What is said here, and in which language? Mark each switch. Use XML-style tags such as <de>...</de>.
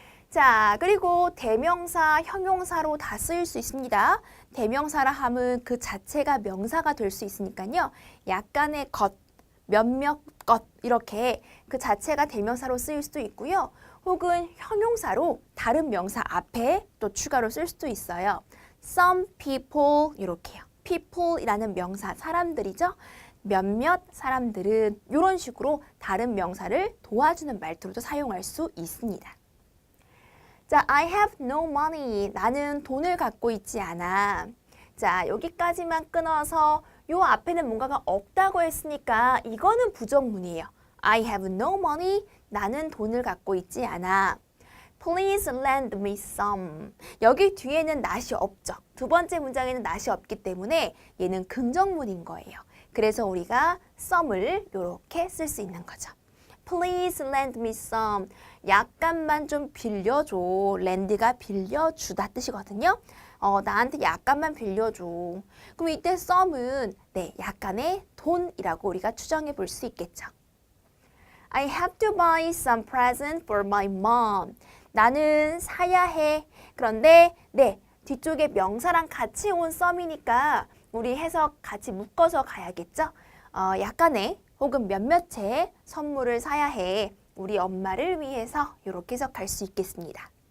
<ko>자, 그리고 대명사, 형용사로 다 쓰일 수 있습니다. 대명사라 함은 그 자체가 명사가 될 수 있으니까요. 약간의 것, 몇몇 것 이렇게 그 자체가 대명사로 쓰일 수도 있고요. 혹은 형용사로 다른 명사 앞에 또 추가로 쓸 수도 있어요.</ko> <en>Some people</en> <ko>이렇게요. people이라는 명사, 사람들이죠. 몇몇 사람들은 이런 식으로 다른 명사를 도와주는 말투로도 사용할 수 있습니다.</ko> <en>자, I have no money.</en> <ko>나는 돈을 갖고 있지 않아. 자, 여기까지만 끊어서 요 앞에는 뭔가가 없다고 했으니까 이거는 부정문이에요.</ko> <en>I have no money.</en> <ko>나는 돈을 갖고 있지 않아.</ko> <en>Please lend me some.</en> <ko>여기 뒤에는 not이 없죠. 두 번째 문장에는 not이 없기 때문에 얘는 긍정문인 거예요. 그래서 우리가 some을 이렇게 쓸 수 있는 거죠.</ko> <en>Please lend me some.</en> <ko>약간만 좀 빌려줘. lend가 빌려주다 뜻이거든요. 나한테 약간만 빌려줘. 그럼 이때 some은 네, 약간의 돈이라고 우리가 추정해 볼 수 있겠죠.</ko> <en>I have to buy some present for my mom.</en> <ko>나는 사야 해. 그런데 네, 뒤쪽에 명사랑 같이 온 some이니까 우리 해석 같이 묶어서 가야겠죠. 약간의 혹은 몇몇의 선물을 사야 해. 우리 엄마를 위해서 이렇게 해석할 수 있겠습니다.</ko>